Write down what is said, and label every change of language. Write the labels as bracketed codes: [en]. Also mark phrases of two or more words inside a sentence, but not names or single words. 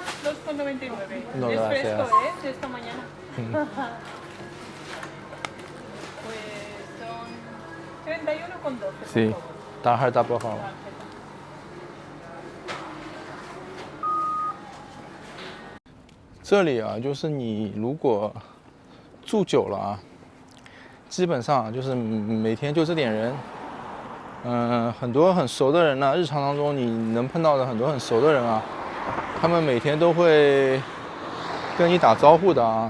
[es] 2,99. No, es gracias. fresco, de esta mañana. Pues son 31,12. Sí, tarjeta, por favor. [zh] 这里啊，就是你如果住久了啊，基本上就是每天就这点人，很多很熟的人呢，日常当中你能碰到的很多很熟的人啊， 他们每天都会跟你打招呼的啊。